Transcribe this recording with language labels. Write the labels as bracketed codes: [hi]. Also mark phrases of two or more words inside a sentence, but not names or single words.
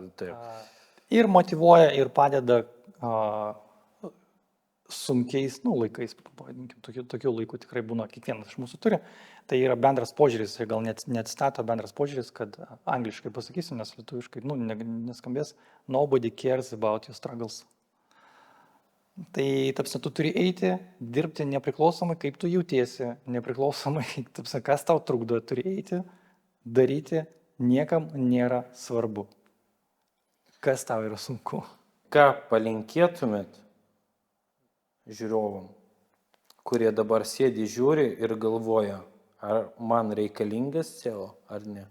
[lt] Taip. Ir motyvuoja, ir padeda sunkiais, nu, laikais, pavadinkim, tokių laikų tikrai būna, kiekvienas iš mūsų turi. Tai yra bendras požiūris, gal net citato bendras požiūris, kad angliškai pasakysiu, nes lietuviškai, nu, neskambės, [en] nobody cares about your struggles. [lt] Tai, tapsi, tu turi eiti, dirbti nepriklausomai, kaip tu jautiesi, nepriklausomai, tapsi, kas tau trukdo, turi eiti, daryti, niekam nėra svarbu. Kas tau yra sunku? Ką palinkėtumėt žiūrovam, kurie dabar sėdi, žiūri ir galvoja, ar man reikalingas SEO ar ne?